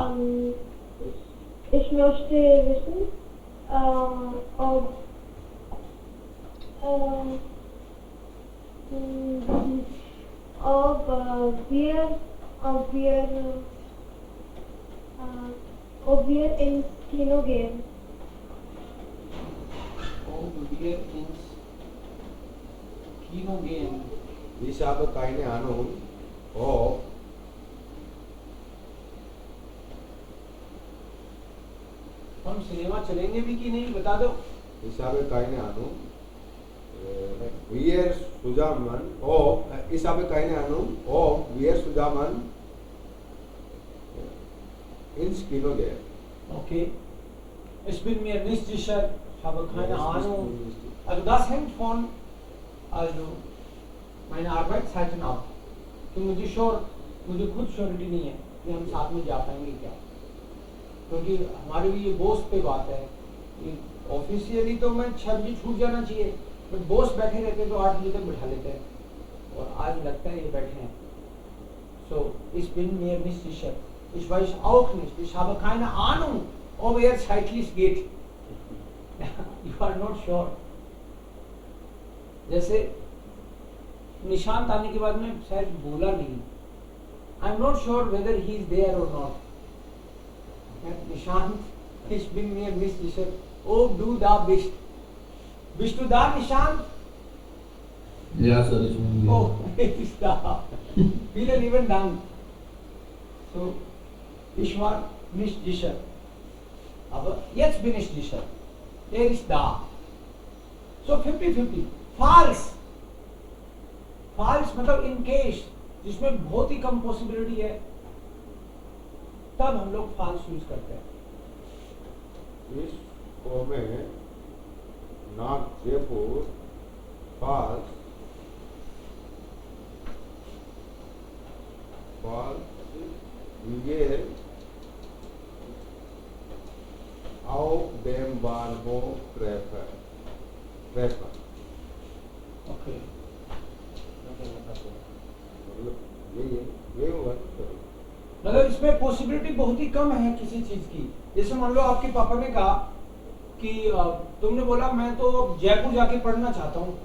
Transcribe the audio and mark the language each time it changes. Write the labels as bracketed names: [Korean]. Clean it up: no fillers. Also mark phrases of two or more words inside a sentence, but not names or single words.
[German] Ich möchte wissen, ob wir ins Kino gehen. Ob wir ins Kino gehen. Ich habe keine Ahnung, ob [Hindi] हम सिनेमा चलेंगे भी कि नहीं बता दो. [German] ich habe keine Ahnung, wir zusammen, ob, ich habe keine Ahnung, ob wir zusammen ins Kino gehen. Okay. Ich bin mir nicht sicher. Ich habe keine Ahnung. Also das hängt von meine Arbeitszeiten ab. [Hindi] कि मुझे खुद श्योरिटी नहीं है कि हम साथ में जा पाएंगे क्या, क्योंकि हमारे लिए बॉस पे बात है. ऑफिशियली तो मैं 6 बजे छूट जाना चाहिए, बट बॉस बैठे रहते हैं तो 8 बजे तक बिठा लेते हैं, और आज लगता है ये बैठे हैं. [German] So, ich bin mir nicht sicher. Ich weiß auch nicht. Ich habe keine Ahnung, ob er zeitlich geht. [English] You are not sure. [Hindi] जैसे निशांत आने के बाद में शायद बोला नहीं. [English] I am not sure whether he is there or not. [German] Nishant, ich bin mir nicht sicher. Ob du da bist. Bist du da, Nishant? Ja, sir, ich bin hier. Oh, er ist da. Viele lieben Dank. So, ich war nicht sicher. Aber jetzt bin ich sicher. Er ist da. So 50-50. False. [Hindi] False मतलब [English] in case, [Hindi] जिसमें बहुत ही कम पॉसिबिलिटी है, तब हम लोग false यूज करते हैं. [German] Ich komme nach Jaipur, falls wir auf dem Bahnhof treffen. Okay. [Hindi] ये होगा. मतलब इसमें पॉसिबिलिटी बहुत ही कम है किसी चीज की. जैसे मान लो आपके पापा ने कहा कि तुमने बोला मैं तो जयपुर जाके पढ़ना चाहता हूँ.